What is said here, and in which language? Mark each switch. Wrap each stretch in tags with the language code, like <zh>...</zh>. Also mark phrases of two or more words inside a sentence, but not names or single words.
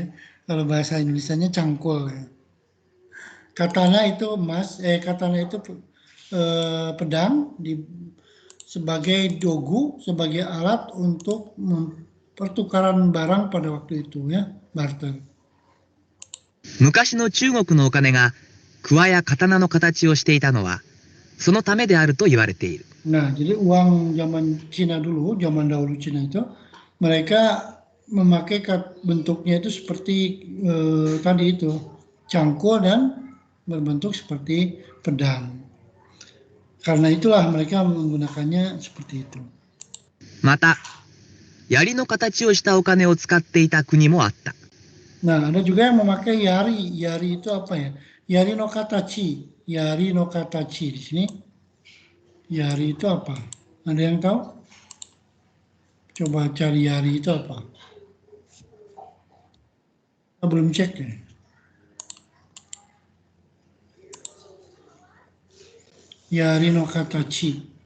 <id>Kalau bahasa Indonesianya cangkul ya. Katana itu katana itu pedang sebagai dogu, sebagai alat untuk pertukaran barang pada waktu itu ya. barter.</id> <ja>昔の中国のお金が桑や刀の形をしていたのはそのためであると言われている。</ja> <id>Nah, jadi uang zaman Cina dulu, zaman dahulu Cina itu, mereka memakai bentuknya itu seperti tadi itu, cangkul dan berbentuk seperti pedang. Karena itulah mereka menggunakannya seperti itu.</id> <ja>また槍の形をしたお金を使っていた国もあった。</ja> <id>Nah, ada juga yang memakai yari.</id> <ja>Yari</ja> <id>itu apa ya?</id> <ja>槍の形。槍の形</ja> <id>di sini. Yari itu apa? Ada yang tahu? Coba cari yari itu apa? Kita belum cek ya.</id> <ja>槍の形.</ja>